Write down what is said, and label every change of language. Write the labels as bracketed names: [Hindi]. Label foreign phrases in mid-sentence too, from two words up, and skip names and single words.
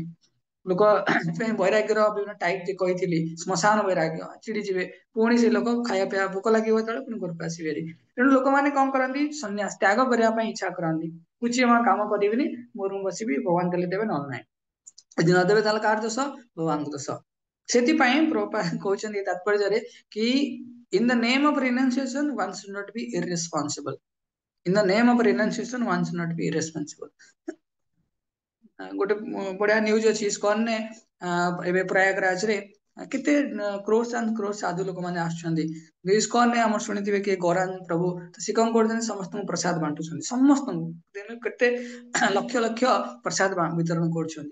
[Odia] ଲୋକ ସେଥିପାଇଁ ବୈରାଗ୍ୟର ବିଭିନ୍ନ ଟାଇପ କହିଥିଲି, ଶ୍ମଶାନ ବୈରାଗ୍ୟ, ଚିଡି ଯିବେ, ପୁଣି ସେ ଲୋକ ଖାଇବା ପିଇବା ଭୋକ ଲାଗିବ ଯେତେବେଳେ ପୁଣି ଘରକୁ ଆସିବେ। ତେଣୁ ଲୋକମାନେ କଣ କରନ୍ତି, ସନ୍ନ୍ୟାସ ତ୍ୟାଗ କରିବା ପାଇଁ ଇଚ୍ଛା କରନ୍ତି। କିଛି କାମ କରିବିନି, ମୋ ରୁମ ବସିବି, ଭଗବାନ ଦେଲେ ଦେବେ ନହେଲେ ନାହିଁ। ଯଦି ନଦେବେ ତାହେଲେ କାହାର ଦୋଷ? ଭଗବାନଙ୍କ ଦୋଷ। ସେଥିପାଇଁ ପ୍ରଭୁପାଦ କହୁଛନ୍ତି ତାତ୍ପର୍ଯ୍ୟରେ କି [English] in the name of renunciation one should not be irresponsible. In the name of renunciation one should not be irresponsible. [Odia] ଗୋଟେ ବଢିଆ ନ୍ୟୁଜ ଅଛି ଇସ୍କନରେ, ଏବେ ପ୍ରୟାଗରାଜରେ କେତେ [English] crores and crores [Odia] ସାଧୁ ଲୋକମାନେ ଆସୁଛନ୍ତି। ଇସ୍କନରେ ଆମର ଶୁଣିଥିବେ କି ଗୌରାଙ୍ଗ ପ୍ରଭୁ, ସେ କଣ କରୁଛନ୍ତି, ସମସ୍ତଙ୍କୁ ପ୍ରସାଦ ବାଣ୍ଟୁଛନ୍ତି, ସମସ୍ତଙ୍କୁ କେତେ ଲକ୍ଷ ଲକ୍ଷ ପ୍ରସାଦ ବିତରଣ କରୁଛନ୍ତି।